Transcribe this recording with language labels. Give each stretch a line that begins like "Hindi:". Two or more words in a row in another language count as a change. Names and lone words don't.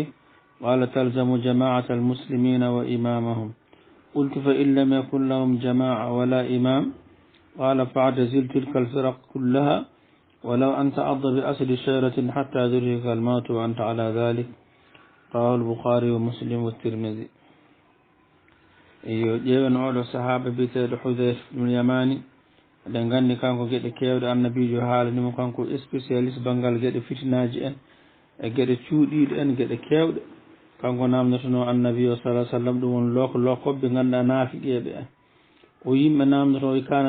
Arabic: قال تلزم جماعة المسلمين وإمامهم. قلت فإن لم يكن لهم جماعة ولا إمام؟ قال فاعتزل تلك الفرق كلها ولو أن تعض بأسد شجرة حتى يدركك الموت وأنت على ذلك. رواه البخاري ومسلم والترمذي.
Fula: ƴeewen oɗo sahaba biteɗo Hudayfa ibn Yamani eɗen gandi kanko gueɗe kewɗe annabijo haalanimo kanko spécialiste banggal gueɗe fitinaji en e gueɗe cuuɗiɗe en gueɗe kewɗe kanko namdotono annabi o
Arabic: صلى سلم
Fula: ɗum won lokkoɓe ganduɗa naafiqeɓe en o yimɓe namdoto o kana